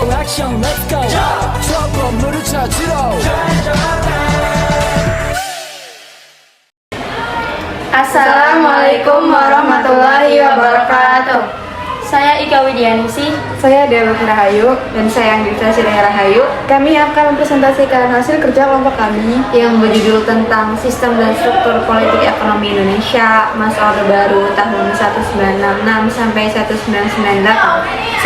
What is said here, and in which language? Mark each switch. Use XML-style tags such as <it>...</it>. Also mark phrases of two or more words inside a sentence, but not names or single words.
<ko>액션</ko> <en>let's go</en> <ko>저 건물을 찾으러</ko> <ar>السلام عليكم ورحمة الله وبركاته.</ar> <id>Saya Ika Widianingsih. Saya Dewa Rahayu dan saya Andita Sidaya Rahayu. Kami akan mempresentasikan hasil kerja kelompok kami yang berjudul tentang sistem dan struktur politik ekonomi Indonesia masa Orde Baru tahun 1966 sampai 1998.</id>